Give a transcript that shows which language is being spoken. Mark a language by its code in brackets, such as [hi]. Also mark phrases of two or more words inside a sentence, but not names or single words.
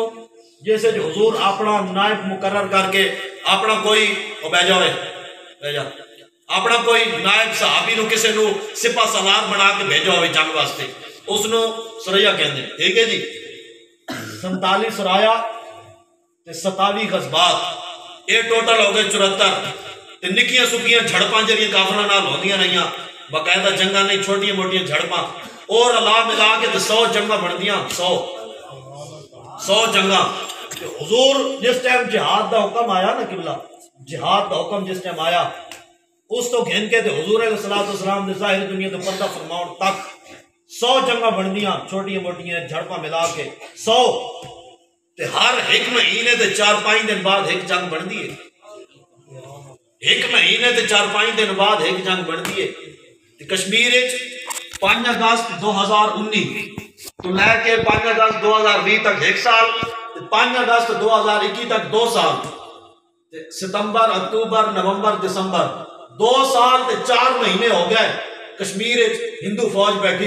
[pa] جیسے جو حضور اپنا نائب مقرر کر کے اپنا کوئی بیجا اپنا کوئی نائب صحابی نو کسے نو سپہ سالار بنا کے بھیجا ہوئے جنگ واسطے، اس نو سریا کہندے. ٹھیک ہے جی. 47 سرایا تے 27 غزوات، اے ٹوٹل ہو گئے 74. تے نکیاں سکیاں جھڑپاں جڑیاں کافراں نال ہوندیاں رہیاں، باقاعدہ جنگاں نہیں، چھوٹیاں موٹیاں جھڑپاں، اور اللہ ملا کے تے 100 جنگاں بندیاں. 100 جنگاں. حضور جس ٹائم جہاد دا حکم آیا نا، قبلہ جہاد دا حکم جس ٹائم آیا، اس تو گھن کے تے حضور [ar] علیہ السلام [pa] دے ظاہر دنیا تو پردہ فرماؤن تک 100 جنگاں بندیاں چھوٹیاں موٹیاں جھڑپاں ملا کے 100. تے ہر ایک مہینے تے 4-5 دن بعد ایک جنگ بندی ہے. ایک مہینے تے 4-5 دن بعد ایک جنگ بندی ہے. کشمیر 5 اگست 2019 تو لے کے 5 اگست 2020 تک 1 سال، 5 اگست 2021 تک 2 سال، ستمبر اکتوبر نومبر دسمبر 2 سال تے 4 مہینے ہو گئے کشمیر ہندو فوج بیٹھی.